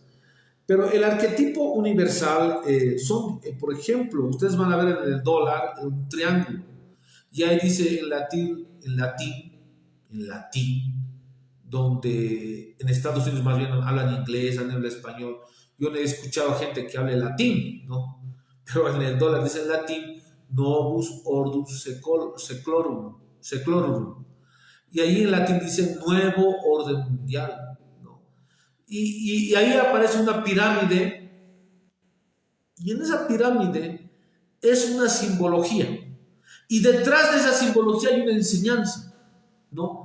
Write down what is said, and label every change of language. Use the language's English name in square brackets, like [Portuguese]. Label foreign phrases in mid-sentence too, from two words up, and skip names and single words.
[Spanish] Pero el arquetipo universal son, por ejemplo, ustedes van a ver en el dólar un triángulo, y ahí dice en latín, donde en Estados Unidos más bien hablan inglés, hablan español. Yo no he escuchado gente que hable latín, ¿no? Pero en el dólar dice en latín, [Latin] novus ordus seclorum. [Spanish] Y ahí en latín dice nuevo orden mundial, ¿no? Y ahí aparece una pirámide, y en esa pirámide es una simbología. Y detrás de esa simbología hay una enseñanza, ¿no?